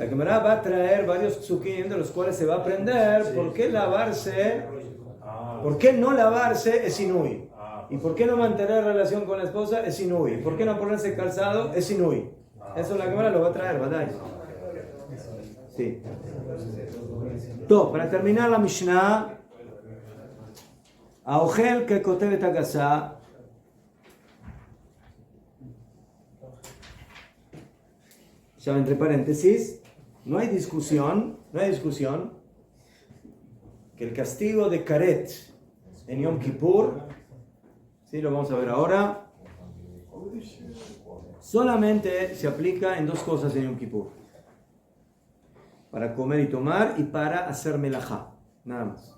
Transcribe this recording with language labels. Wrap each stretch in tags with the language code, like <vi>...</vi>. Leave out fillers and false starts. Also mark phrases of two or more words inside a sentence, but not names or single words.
<es>La Gemara va a traer varios psukim de los cuales se va a aprender por qué lavarse, por qué no lavarse es inui. Y por qué no mantener relación con la esposa es inui. Por qué no ponerse calzado es inui. Eso la Gemara lo va a traer, ¿verdad? Sí. Todo, para terminar la Mishnah,</es> <he>האוכל ככותבת הגסה,</he> <es>ya entre paréntesis, no hay discusión que el castigo de Karet en Yom Kippur, sí, lo vamos a ver ahora, solamente se aplica en dos cosas en Yom Kippur: para comer y tomar y para hacer melajá, nada más.</es>